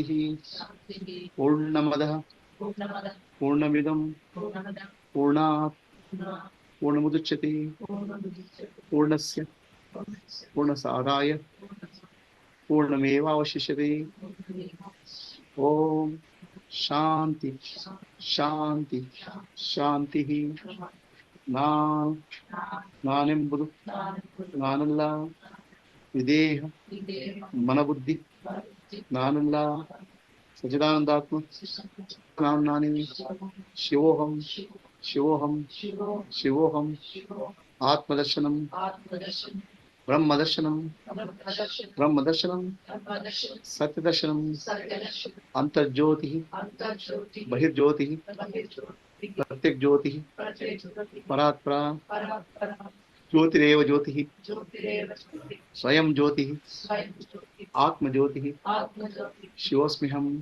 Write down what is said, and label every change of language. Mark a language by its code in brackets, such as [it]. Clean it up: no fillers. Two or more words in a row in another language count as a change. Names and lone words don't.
[sa] पूर्णमदः पूर्णमिदं पूर्णात् पूर्णमुदच्यते पूर्णस्य पूर्णसादाय पूर्णमेवावशिष्यते. ओम शांति शांति ಶಾಂತಿ. [kn] ನಾನೆಂಬುದು ನಾನಲ್ಲ. ವಿದೇಹ ಮನಬುದ್ಧಿ ನಾನಲ್ಲ. ಸಚ್ಚಿದಾನಂದಾತ್ಮ ನಾನು ನಾನೇ. [sa] ಶಿವೋಹಂ ಶಿವೋಹಂ ಶಿವೋಹಂ. ಆತ್ಮದರ್ಶನಂ ಬ್ರಹ್ಮದರ್ಶನಂ ಬ್ರಹ್ಮದರ್ಶನಂ ಸತ್ಯದರ್ಶನಂ. ಅಂತರ್ಜ್ಯೋತಿ ಬಹಿರ್ಜ್ಯೋತಿ प्रत्येक ज्योति परात्परा ज्योतिरेव ज्योति स्वयं ज्योति आत्म ज्योति शिवोऽस्म्यहं.